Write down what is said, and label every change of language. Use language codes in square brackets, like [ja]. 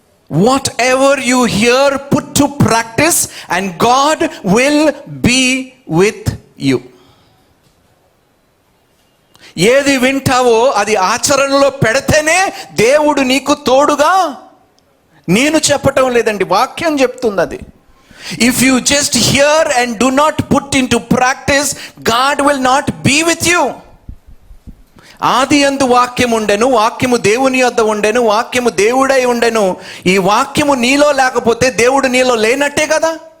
[en] Whatever you hear, put to practice and God will be with you. [te] ఏది వింటావో అది ఆచరణలో పెడితేనే దేవుడు నీకు తోడుగా. నేను చెప్పటం లేదండి, వాక్యం చెప్తుంది అది. [en] If you just hear and do not put into practice, God will not be with you. [te] ఆది యందు వాక్యము ఉండెను, వాక్యము దేవుని యొద్ద ఉండెను, వాక్యము దేవుడై ఉండెను. ఈ వాక్యము నీలో లేకపోతే దేవుడు నీలో లేనట్టే కదా.